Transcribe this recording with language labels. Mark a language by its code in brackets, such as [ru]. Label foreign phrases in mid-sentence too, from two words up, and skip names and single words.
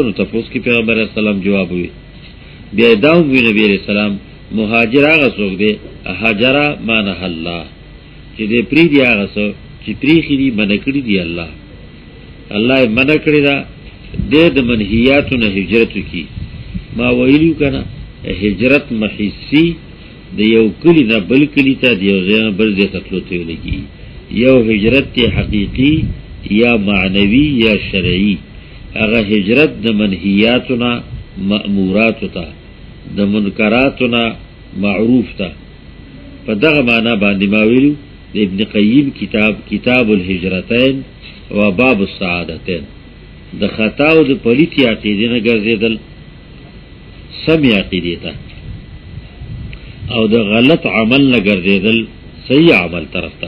[ps] نو تپوس کې پیغمبر اسلام جواب وی. بیا داو وی نبی [ar] علیہ السلام [ps] مهاجر هغه څوک دی هاجر معنی الله چې دې پری دی هغه څوک چې پری خېری منع کړی دی. الله منع کړی دا د منهیاتو نه هجرت کی. ما ویلو کنه هجرت محسی د یو کلی نه بل کلی ته دی یو ځای بل ځای ته تلو ته لګي. یو هجرت حقیقی یا معنوی یا شرعی. هغه هجرت د منهیاتو نه مأمورات ته، د منکراتو نه معروف ته. په دغه معنا باندې ما ویلو د ابن قیم کتاب الهجرتین و باب السعادتین. د خطا او د پلیتی عقیدې نه ګرځیدل سم عقیدې ته، او د غلط عمل نه ګرځیدل صحیح عمل طرف ته.